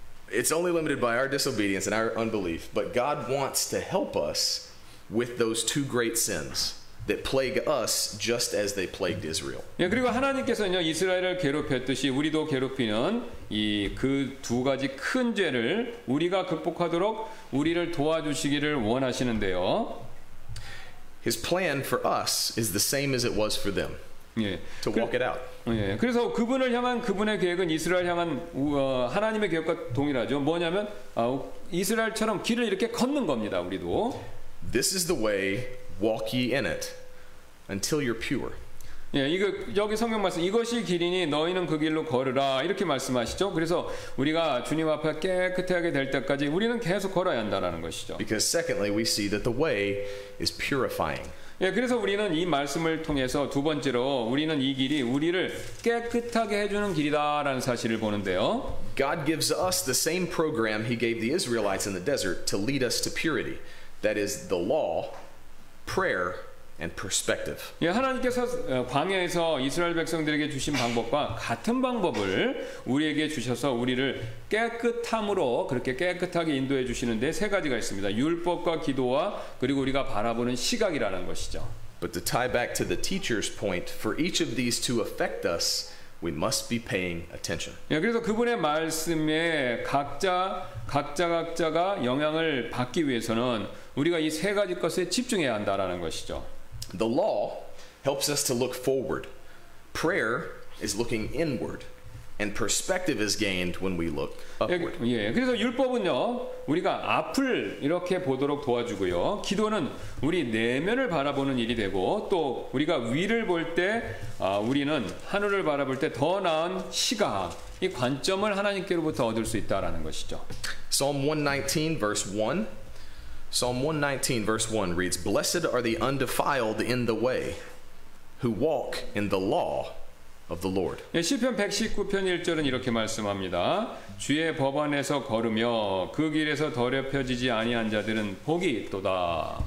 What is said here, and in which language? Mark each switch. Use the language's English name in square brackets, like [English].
[English] It's only limited by our disobedience and our unbelief, but God wants to help us with those two great sins that plague us just as they plagued Israel. [Korean] 예, 그리고 하나님께서는요, 이스라엘을 괴롭혔듯이 우리도 괴롭히는 이 그 두 가지 큰 죄를 우리가 극복하도록 우리를 도와주시기를 원하시는데요. [English] His plan for us is the same as it was for them. [Korean] 예. [English] To walk it out. [Korean] 예. 그래서 그분을 향한 그분의 계획은 이스라엘 향한 하나님의 계획과 동일하죠. 뭐냐면 이스라엘처럼 길을 이렇게 걷는 겁니다. 우리도. [English] This is the way, walk ye in it until you're pure. [Korean] 예, 이거 여기 성경 말씀, 이것이 길이니 너희는 그 길로 걸으라 이렇게 말씀하시죠. 그래서 우리가 주님 앞에 깨끗하게 될 때까지 우리는 계속 걸어야 한다라는 것이죠. [English] Because secondly, we see that the way is purifying. [Korean] 예, 그래서 우리는 이 말씀을 통해서 두 번째로 우리는 이 길이 우리를 깨끗하게 해주는 길이다라는 사실을 보는데요. [English] God gives us the same program He gave the Israelites in the desert to lead us to purity. That is the law, prayer, and perspective. [Korean] 예, 하나님께서 광야에서 이스라엘 백성들에게 주신 방법과 같은 방법을 우리에게 주셔서 우리를 깨끗함으로 그렇게 깨끗하게 인도해 주시는데 세 가지가 있습니다. 율법과 기도와 그리고 우리가 바라보는 시각이라는 것이죠. [English] But to tie back to the teacher's point, for each of these to affect us, we must be paying attention. [Korean] 예, 그래서 그분의 말씀에 각자가 영향을 받기 위해서는 우리가 이 세 가지 것에 집중해야 한다라는 것이죠. [English] The law helps us to look forward. Prayer is looking inward. And perspective is gained when we look upward. [Korean] 예, 그래서 율법은요, 우리가 앞을 이렇게 보도록 도와주고요. 기도는 우리 내면을 바라보는 일이 되고, 또 우리가 위를 볼 때, 우리는 하늘을 바라볼 때 더 나은 시각, 이 관점을 하나님께로부터 얻을 수 있다라는 것이죠. [English] Psalm 119 verse 1. Psalm 119 verse 1 reads, "Blessed are the undefiled in the way, who walk in the law of the Lord." [Korean] 예, 시편 119편 1절은 이렇게 말씀합니다. 주의 법안에서 걸으며 그 길에서 더럽혀지지 아니한 자들은 복이 있도다.